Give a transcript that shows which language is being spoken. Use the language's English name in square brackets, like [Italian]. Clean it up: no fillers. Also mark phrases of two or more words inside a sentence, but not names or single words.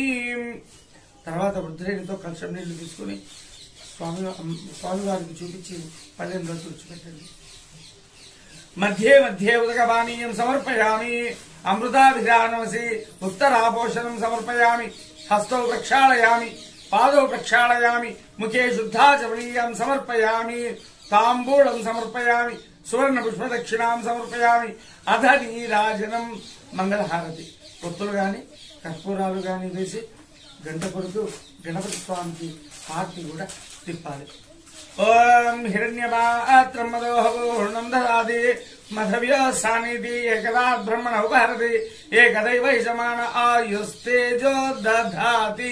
[Telugu] తర్వాత వృద్ధులతో కలశం నీళ్లు తీసుకుని స్వామివారికి చూపించి పల్లెంలో తుడిచిపెట్టండి. [Sanskrit] మధ్యే మధ్యే ఉదకపానీయం సమర్పయామి. అమృతాభిధానమసి ఉత్తరాపోషణం సమర్పయామి. హస్తో ప్రక్షాళయామి. पादौ प्रक्षालयामि मुखे शुद्धाचमनीयं समर्पयामि ताम्बूलं समर्पयामि सुवर्ण पुष्पदक्षिणां समर्पयामि अध नीराजनं मंगलहारति [Telugu] ఒత్తులు గాని కర్పూరాలు గాని వేసి గంట కొడుతూ గణపతి స్వామికి హారతి కూడా తిప్పాలి. [Sanskrit] ఓం హిరణ్యపాత్రం మదోహూర్ణం దదాది మధవ్యసానిధి ఏకదా బ్రహ్మణ ఉపహరతి ఏకదైవ యజమాన ఆయుస్తేజో దధాతి.